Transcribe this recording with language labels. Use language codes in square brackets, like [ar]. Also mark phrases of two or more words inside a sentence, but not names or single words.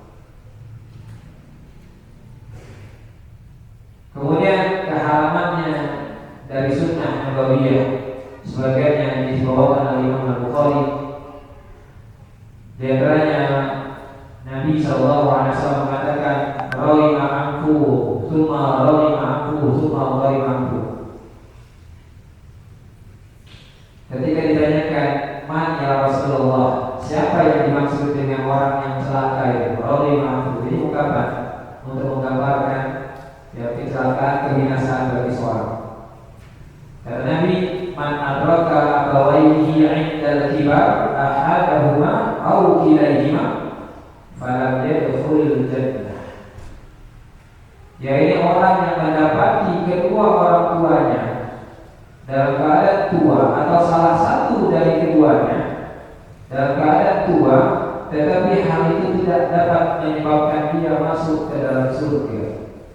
[id] Kemudian kehalamannya dari [ar] السنة النبوية, [id] sebagian yang dibawakan oleh Imam Al-Bukhari. Di antaranya Nabi SAW mengatakan, [ar] "رغم أنفه، ثم رغم أنفه، ثم رغم أنفه." Ketika ditanyakan, "من يا رسول الله?" [id] Siapa yang dimaksud dengan orang yang celaka itu? [ar] رغم أنفه. [id] Ini ungkapan untuk menggambarkan ya kecelakaan, kebinasaan bagi seorang. Kata Nabi, [ar] "من أدرك أبويه عند الكبر أحدهما أو كليهما فلم يدخل الجنة." [id] Yaitu orang yang mendapati kedua orang tuanya dalam keadaan tua atau salah satu dari keduanya dalam keadaan tua, tetapi hal itu tidak dapat menyebabkan dia masuk ke dalam surga.